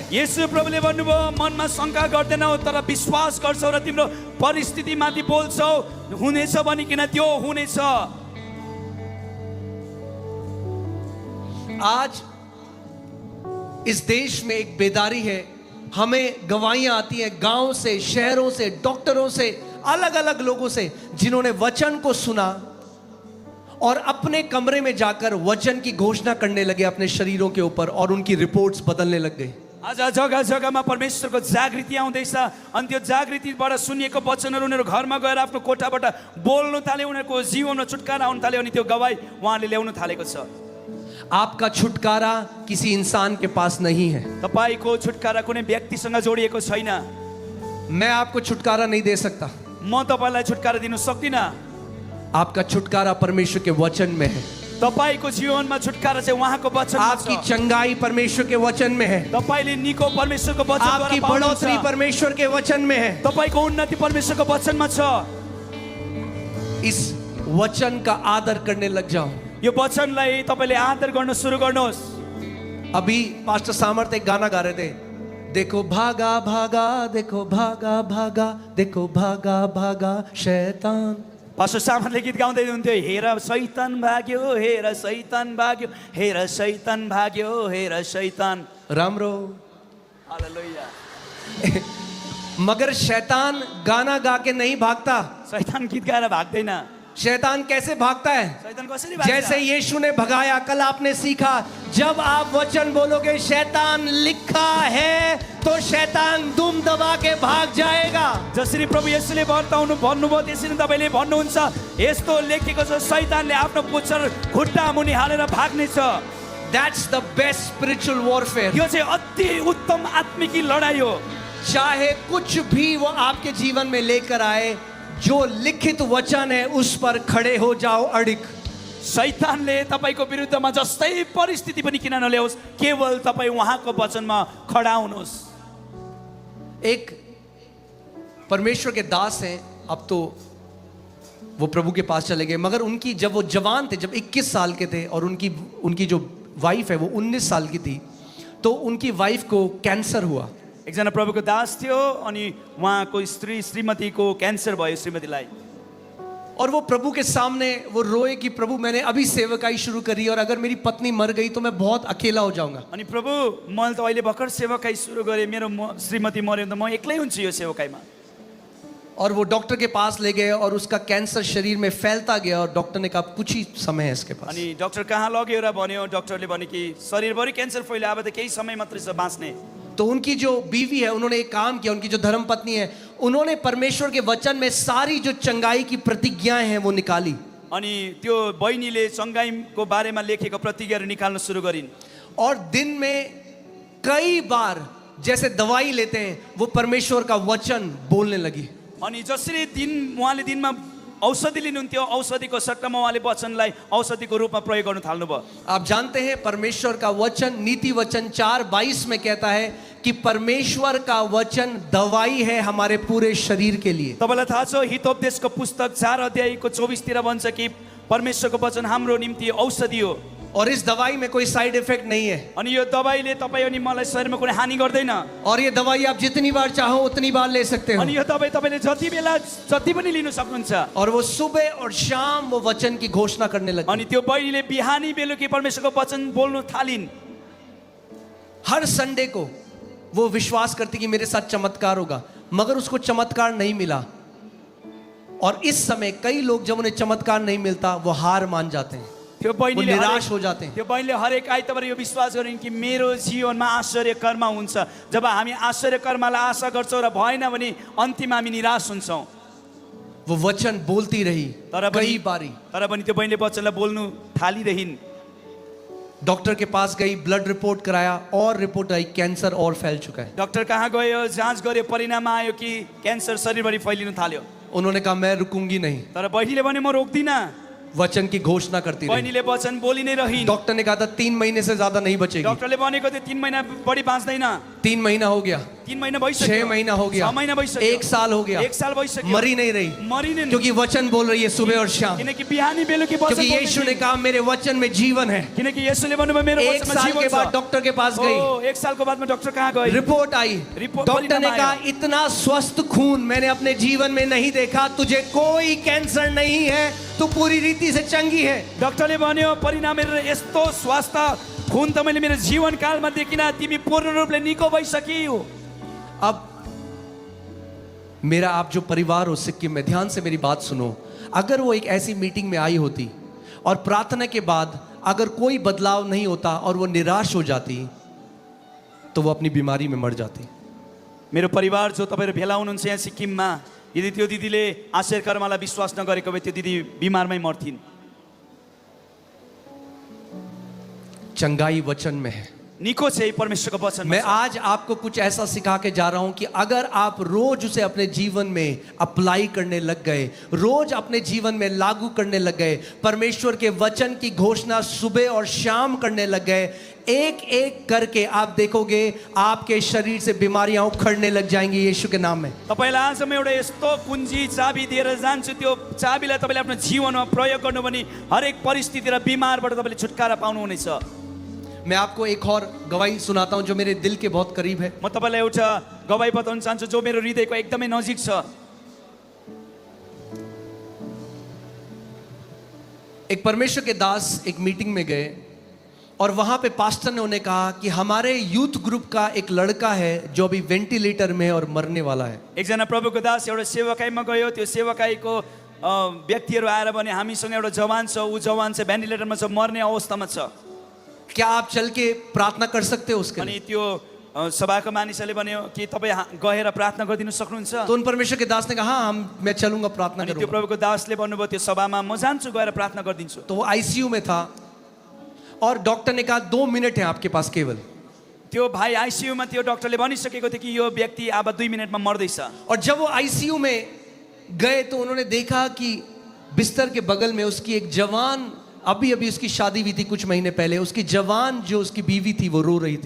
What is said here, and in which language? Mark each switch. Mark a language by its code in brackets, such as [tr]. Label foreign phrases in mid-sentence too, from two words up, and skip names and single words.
[ne] येशू प्रभुले भन्नुभयो मनमा शंका गर्दैनौ तर विश्वास गर्छौ र तिम्रो परिस्थितिमाथि बोल्छौ, हुनेछ भनिकिन त्यो हुनेछ। [hi] आज इस देश में एक बेदारी है, हमें गवाहियां आती हैं गांव से, शहरों से, डॉक्टरों से, अलग अलग लोगों से जिन्होंने वचन को सुना और अपने कमरे में जाकर वचन की घोषणा करने लगे अपने शरीरों के ऊपर और उनकी रिपोर्ट्स बदलने लग गई। [ne] आज जग्गा जग्गामा परमेश्वरको जागृति आउँदैछ अनि त्यो जागृतिबाट सुनिएको वचनहरू उनीहरू घरमा गएर आफ्नो कोठाबाट बोल्न थाले, उनीहरूको जीवनमा छुटकारा आउन थाल्यो अनि त्यो गवाही उहाँले ल्याउन थालेको छ। [hi] आपका छुटकारा किसी इंसान के पास नहीं है। [ne] तपाईको छुटकारा कुनै व्यक्तिसँग जोडिएको छैन। [hi] मैं आपको छुटकारा नहीं दे सकता। [ne] म तपाईलाई छुटकारा दिन सक्दिनँ। [hi] आपका छुटकारा परमेश्वर के वचन में है। [ne] तपाईको जीवनमा छुटकारा चाहिँ उहाँको वचनमा छ। [hi] आपकी चंगाई परमेश्वर के वचन में है। [ne] तपाईले निको परमेश्वरको वचनद्वारा [hi] आपकी बढ़ोतरी परमेश्वर के वचन में है। [ne] तपाईको उन्नति परमेश्वरको वचनमा छ। [hi] इस वचन का आदर करने लग जाओ। [ne] यो वचनलाई तपाईले आदर गर्न सुरु गर्नुहोस्। [hi] अभी पास्टर सामर्थ एक गाना गा रहे थे, देखो भागा भागा, देखो भागा भागा, देखो भागा भागा शैतान। [ne] पास्टर सामर्थले गीत गाउँदै हुनुहुन्थ्यो, हेर शैतान भाग्यो, हेर शैतान भाग्यो, हेर शैतान भाग्यो, हेर शैतान। राम्रो। हालेलुया। [hi] मगर शैतान गाना गा के नहीं भागता, [ne] शैतान गीत गाएर भाग्दैन। [hi] शैतान कैसे भागता है? [ne] शैतान कसरी भाग्छ? [hi] जैसे यीशु ने भगाया, कल आपने सीखा, जब आप वचन बोलोगे शैतान लिखा है, तो शैतान दुम दबा के भाग जाएगा। [ne] जसरी प्रभु येशूले बताउनु भन्नुभयो त्यसरी तपाईले भन्नुहुन्छ यस्तो लेखेको छ शैतानले आफ्नो पुच्छर खुट्टा मुनि हालेर भाग्नेछ। [en] That's the best spiritual warfare. [ne] यो चाहिँ अति उत्तम आत्मिकी लडाई हो। [hi] चाहे कुछ भी वो आपके जीवन में लेकर आए, जो लिखित वचन है उस पर खड़े हो जाओ अडिग। [ne] शैतानले तपाईको विरुद्धमा जस्तै परिस्थिति पनि किन नल्याओस्, केवल तपाई उहाँको वचनमा खडा हुनुहोस्। [hi] एक परमेश्वर के दास हैं, अब तो वो प्रभु के पास चले गए, मगर उनकी जब वो जवान थे, जब 21 साल के थे और उनकी जो वाइफ है वो 19 साल की थी, तो उनकी वाइफ को कैंसर हुआ। [ne] एकजना प्रभुको दास थियो अनि उहाँको स्त्री श्रीमतीको क्यान्सर भयो श्रीमतीलाई। [hi] और वो प्रभु के सामने वो रोए कि प्रभु मैंने अभी सेवकाई शुरू करी और अगर मेरी पत्नी मर गई तो मैं बहुत अकेला हो जाऊंगा। [ne] अनि प्रभु मैले त अहिले भर्खर सेवकाई सुरु गरे, मेरो श्रीमती मर्यो भने त म एक्लै हुन्छु यो सेवकाईमा। [hi] और वो डॉक्टर के पास ले गए और उसका कैंसर शरीर में फैलता गया और डॉक्टर ने कहा कुछ ही समय है इसके पास। [ne] अनि डाक्टर कहाँ लग्यो र भन्यो, डाक्टरले भने कि शरीरभरि क्यान्सर फैल्यो, अब त केही समय मात्रै छ बाँच्ने। [hi] तो उनकी जो बीवी है उन्होंने एक काम किया, उनकी जो धर्म पत्नी है उन्होंने परमेश्वर के वचन में सारी जो चंगाई की प्रतिज्ञाएं हैं वो निकाली। [ne] अनि त्यो बहिनीले चंगाईको बारेमा लेखेको प्रतिज्ञाहरू निकाल्न सुरु गरिन्। [hi] और दिन में कई बार जैसे दवाई लेते हैं वो परमेश्वर का वचन बोलने लगी। [ne] अनि जसरी उहाँले दिनमा औषधि लिनुहुन्थ्यो, औषधिको सट्टामा उहाँले वचनलाई औषधिको रूपमा प्रयोग गर्न थाल्नुभयो। [hi] आप जानते हैं परमेश्वर का वचन, नीति वचन 4:22 में कहता है कि परमेश्वर का वचन दवाई है हमारे पूरे शरीर के लिए। [ne] तपाईलाई थाहा छ हितोपदेशको पुस्तक 4 अध्यायको 24 तिर भन्छ कि परमेश्वरको वचन हाम्रो निम्ति औषधि हो। [hi] और इस दवाई में कोई [en] side effect [hi] नहीं है। [ne] अनि यो दवाईले तपाई अनि मलाई शरीरमा कुनै हानि गर्दैन। [hi] और ये दवाई आप जितनी बार चाहो उतनी बार ले सकते हो। [ne] अनि यो दवाई तपाईले जति बेला जति पनि लिन सक्नुहुन्छ। [hi] और वो सुबह और शाम वो वचन की घोषणा करने लगी। [ne] अनि त्यो बहिनीले बिहानी बेलुकी परमेश्वरको वचन बोल्न थालिन्। [hi] हर संडे को वो विश्वास करती कि मेरे साथ चमत्कार होगा, मगर उसको चमत्कार नहीं मिला। और इस समय कई लोग जब उन्हें चमत्कार नहीं मिलता वो हार मान जाते हैं, [ne] त्यो [hi] वो [ne] बहिनीले [hi] निराश हो जाते हैं। [ne] त्यो बहिनीले हरेक आइतबार यो विश्वास गरिन् कि मेरो जीवनमा आश्चर्य कर्म हुन्छ। जब हामी आश्चर्य कर्मलाई आशा गर्छौँ र भएन भने अन्तिममा हामी निराश हुन्छौँ। [hi] वो वचन बोलती रही कई बारी। [ne] तर पनि त्यो बहिनीले वचनलाई बोल्नु थालिरहिन्। [hi] डॉक्टर के पास गई, ब्लड रिपोर्ट कराया और रिपोर्ट आई कैंसर और फैल चुका है। [ne] डाक्टर कहाँ गयो, जाँच गर्यो, परिणाम आयो कि क्यान्सर शरीरभरि फैलिन थाल्यो। [hi] उन्होंने कहा मैं रुकूंगी नहीं, [ne] तर बहिनीले भने म रोक्दिनँ। [hi] वचन की घोषणा करती रही। [ne] बहिनीले वचन बोली नै रहिन्। [hi] डॉक्टर ने कहा था 3 महीने से ज्यादा नहीं बचेगी। [ne] डाक्टरले भनेको थियो 3 महिना बढी बाँच्दैन। [hi] 3 महीना हो गया, [ne] 3 महिना भइसक्यो, [hi] 6 महीना हो गया, [ne] 6 महिना भइसक्यो, [hi] 1 साल हो गया, [ne] 1 साल भइसक्यो, [hi] मरी नहीं रही, [ne] मरी नै। [hi] क्योंकि वचन बोल रही है सुबह और शाम। [ne] किनकि बिहानी बेलुकी वचन [hi] क्योंकि यीशु ने कहा मेरे वचन में जीवन है। [ne] किनकि येशूले भन्नुभयो मेरो [hi] 1 [ne] वचनमा [hi] साल [ne] जीवन [hi] के [ne] छ। [hi] बाद डॉक्टर के पास गई, [ne] 1 सालको बादमा डाक्टर कहाँ गए, [hi] रिपोर्ट आई, [ne] रिपोर्ट [hi] डॉक्टर ने [ne] परिणाम [hi] कहा [ne] आयो। [hi] इतना स्वस्थ खून मैंने अपने जीवन में नहीं देखा, तुझे कोई कैंसर नहीं है, तू पूरी रीति से चंगी है। [ne] डाक्टरले भन्यो परिणाम हेरेर यस्तो स्वास्थ्य खून त मैले मेरो जीवनकालमा देखिन, तिमी पूर्ण रूपले निको भइसक्यौ। [hi] अब मेरा आप जो परिवार हो सिक्किम में, ध्यान से मेरी बात सुनो। अगर वो एक ऐसी मीटिंग में आई होती और प्रार्थना के बाद अगर कोई बदलाव नहीं होता और वो निराश हो जाती, तो वो अपनी बीमारी में मर जाती। [ne] मेरो परिवार जो तपाईहरु भेला हुनुहुन्छ यहाँ सिक्किममा, यदि त्यो दिदीले आश्चर्य कर्मलाई विश्वास नगरेको भए त्यो दिदी बिमारमै मर्थिन्। [hi] चंगाई वचन में है। [ne] निको छ परमेश्वरको वचन। [hi] मैं आज आपको कुछ ऐसा सिखा के जा रहा हूं कि अगर आप रोज उसे अपने जीवन में अप्लाई करने लग गए, रोज अपने जीवन में लागू करने लग गए, परमेश्वर के वचन की घोषणा सुबह और शाम करने लग गए, एक एक करके आप देखोगे आपके शरीर से बीमारियां उखड़ने लग जाएंगी यीशु के नाम में। [ne] तपाईलाई आज म एउटा यस्तो कुञ्जी चाबी दिएर जान्छु, त्यो चाबीलाई तपाईले आफ्नो जीवनमा प्रयोग गर्नु भने हरेक परिस्थिति र बिमारबाट तपाईले छुटकारा पाउनुहुनेछ। [hi] मैं आपको एक और गवाही सुनाता हूं जो मेरे दिल के बहुत करीब है। [ne] म तपाईलाई एउटा गवाही बताउन चाहन्छु जो मेरो हृदयको एकदमै नजिक छ। [hi] एक परमेश्वर के दास एक मीटिंग में गए और वहां पे पास्टर ने उन्हें कहा कि हमारे यूथ ग्रुप का एक लड़का है जो अभी वेंटिलेटर में है और मरने वाला है। [ne] एकजना प्रभुको दास एउटा सेवकाईमा गयो, त्यो सेवकाईको व्यक्तिहरू आएर भने हामीसँग एउटा जवान छ, ऊ जवान चाहिँ भेन्टिलेटरमा छ, मर्ने अवस्थामा छ। [hi] क्या आप चल के प्रार्थना कर सकते हो उसके लिए? [ne] अनि त्यो सभाको मानिसहरूले भन्यो कि तपाईँ गएर प्रार्थना गरिदिनु सक्नुहुन्छ? [hi] तो उन परमेश्वर के दास ने कहा हाँ मैं चलूंगा प्रार्थना [ne] अनि त्यो [hi] करूंगा। [ne] प्रभुको दासले भन्नुभयो त्यो सभामा म जान्छु गएर प्रार्थना गरिदिन्छु। [hi] तो वो आईसीयू में था और डॉक्टर ने कहा 2 मिनट है आपके पास केवल। [ne] त्यो भाइ आइसियूमा थियो, डक्टरले भनिसकेको थियो कि यो व्यक्ति अब 2 मिनटमा मर्दैछ। [hi] और जब वो आईसीयू में गए तो उन्होंने देखा कि बिस्तर के बगल में उसकी एक जवान, अभी अभी उसकी शादी हुई थी कुछ महीने पहले, उसकी जवान जो उसकी बीवी थी वो रो रही थी।